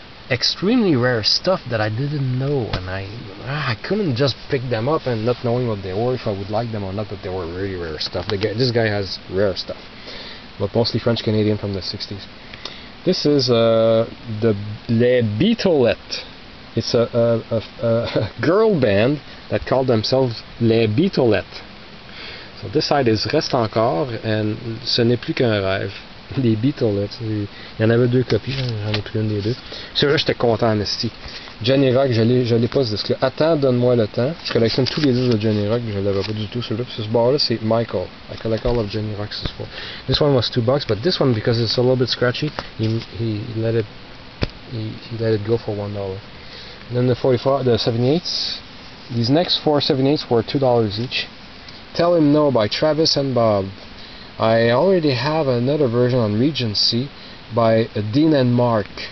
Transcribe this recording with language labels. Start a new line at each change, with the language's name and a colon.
English: Extremely rare stuff that I didn't know, and I couldn't just pick them up and not knowing what they were, if I would like them or not, but they were really rare stuff. This guy has rare stuff, but mostly French-Canadian from the 60s. This is the Les Beatlettes. It's a girl band that called themselves les Beatlettes. So this side is Reste encore, and ce n'est plus qu'un rêve. Les Beatlettes.
French: Il y en avait deux copies, j'en ai pris une des deux. Celui-là, j'étais content en esti. Johnny Rock, je l'ai pas ce disque-là. Attends, donne-moi le temps. Je collectionne tous les disques de Johnny Rock, je l'avais pas du tout celui-là. Ce bar-là, c'est Michael.
English: I collect all of Johnny Rock's for. This one was $2, but this one, because it's a little bit scratchy, he let it go for $1. And then the 45, the 78s. These next four 78s were $2 each. Tell Him No by Travis and Bob. I already have another version on Regency by Dean and Mark.